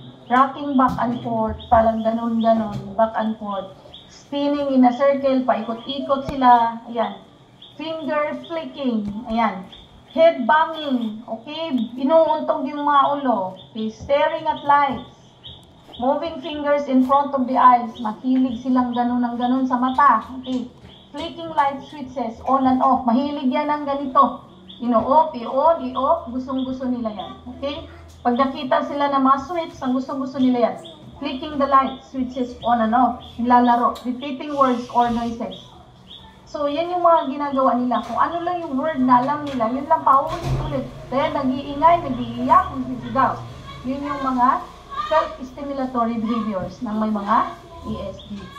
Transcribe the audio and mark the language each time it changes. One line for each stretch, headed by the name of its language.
English: Rocking back and forth,
Filipino: parang ganun-ganon,
English: back and forth. Spinning in a circle,
Filipino: paikot-ikot sila.
English: Ayan. Finger flicking. Ayan. Head banging. Okay?
Filipino: Inuuntog yung mga ulo. Okay?
English: Staring at lights. Moving fingers in front of the eyes.
Filipino: Mahilig silang ganun ng ganun sa mata. Okay?
English: Flicking light switches, on and off.
Filipino: Mahilig yan ng ganito. Ino-off, i-on, i-off. Gustong-gusto nila yan. Okay? Pag nakita sila ng mga switch, ang gustong-gusto nila yan.
English: Flicking the light switches on and off.
Filipino: Nilalaro.
English: Repeating words or noises.
Filipino: So, yan yung mga ginagawa nila. Kung ano lang yung word na alam nila, yun lang paulit-ulit. Kaya nag-iingay, nag-iiyak, nag-isigaw. Yun yung mga self-stimulatory behaviors ng may mga ESD.